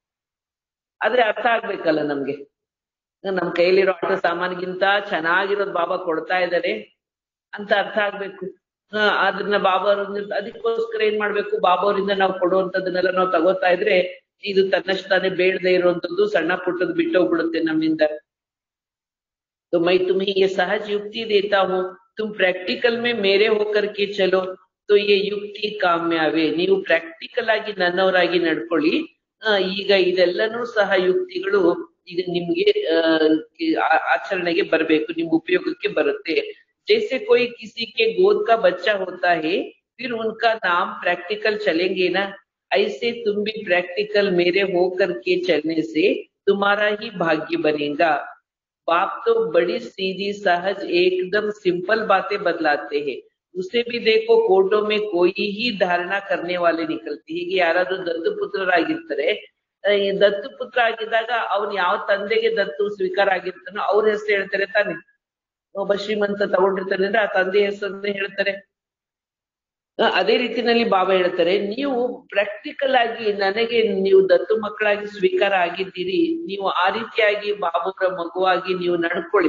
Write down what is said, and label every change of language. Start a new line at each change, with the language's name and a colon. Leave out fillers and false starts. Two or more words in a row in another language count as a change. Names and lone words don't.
Kannada: ಆದ್ರೆ ಅರ್ಥ ಆಗ್ಬೇಕಲ್ಲ ನಮ್ಗೆ, ನಮ್ ಕೈಲಿರೋ ಆಟ ಸಾಮಾನಿಗಿಂತ ಚೆನ್ನಾಗಿರೋದು ಬಾಬಾ ಕೊಡ್ತಾ ಇದ್ದಾರೆ ಅಂತ ಅರ್ಥ ಆಗ್ಬೇಕು. ಅದನ್ನ ಬಾಬಾ ಅದಕ್ಕೋಸ್ಕರ ಏನ್ ಮಾಡ್ಬೇಕು? ಬಾಬಾ ಅವರಿಂದ ನಾವು ಕೊಡುವಂತದನ್ನೆಲ್ಲ ನಾವು ತಗೋತಾ ಇದ್ರೆ ಇದು ತನ್ನಷ್ಟು ತಾನೇ ಬೇಡದೆ ಇರುವಂತದ್ದು ಸಣ್ಣ ಪುಟ್ಟದ್ದು ಬಿಟ್ಟೋಗ್ಬಿಡುತ್ತೆ ನಮ್ಮಿಂದ.
Hindi: तो मैं तुम्हें ये सहज युक्ति देता हूँ, तुम प्रैक्टिकल में मेरे होकर के चलो, तो तो ये युक्ति
Kannada: ಕಾಮ್ಯವೇ, ನೀವು ಪ್ರಾಕ್ಟಿಕಲ್ ಆಗಿ ನನ್ನವರಾಗಿ ನಡ್ಕೊಳ್ಳಿ. ಈಗ ಇದೆಲ್ಲನೂ ಸಹ ಯುಕ್ತಿಗಳು ಈಗ ನಿಮ್ಗೆ ಆಚರಣೆಗೆ बरಬೇಕು, ನಿಮ್ ಉಪಯೋಗಕ್ಕೆ ಬರುತ್ತೆ.
Hindi: जैसे कोई किसी के गोद का बच्चा होता है, फिर उनका नाम प्रैक्टिकल चलेंगे ना, ऐसे तुम भी प्रैक्टिकल मेरे होकर के चलने से तुम्हारा ही भाग्य बनेगा। बाप तो बड़ी सीधी सहज एकदम सिंपल बातें बदलाते हैं। उसे भी देखो कोर्टों में कोई ही धारणा करने वाले निकलते हैं।
Kannada: ಹೀಗೆ ಯಾರಾದ್ರೂ ದತ್ತುಪುತ್ರರಾಗಿರ್ತಾರೆ, ದತ್ತುಪುತ್ರ ಆಗಿದ್ದಾಗ ಅವ್ನು ಯಾವ ತಂದೆಗೆ ದತ್ತು ಸ್ವೀಕಾರ ಆಗಿರ್ತಾನೋ ಅವ್ರ ಹೆಸರು ಹೇಳ್ತಾರೆ ತಾನೆ. ಒಬ್ಬ ಶ್ರೀಮಂತ ತಗೊಂಡಿರ್ತಾನೆ ಅಂದ್ರೆ ಆ ತಂದೆ ಹೆಸರನ್ನ ಹೇಳ್ತಾರೆ. ಅದೇ ರೀತಿನಲ್ಲಿ ಬಾಬಾ ಹೇಳ್ತಾರೆ, ನೀವು ಪ್ರಾಕ್ಟಿಕಲ್ ಆಗಿ ನನಗೆ ನೀವು ದತ್ತು ಮಕ್ಕಳಾಗಿ ಸ್ವೀಕಾರ ಆಗಿದ್ದೀರಿ, ನೀವು ಆ ರೀತಿಯಾಗಿ ಬಾಬಾವರ ಮಗುವಾಗಿ ನೀವು ನಡ್ಕೊಳ್ಳಿ.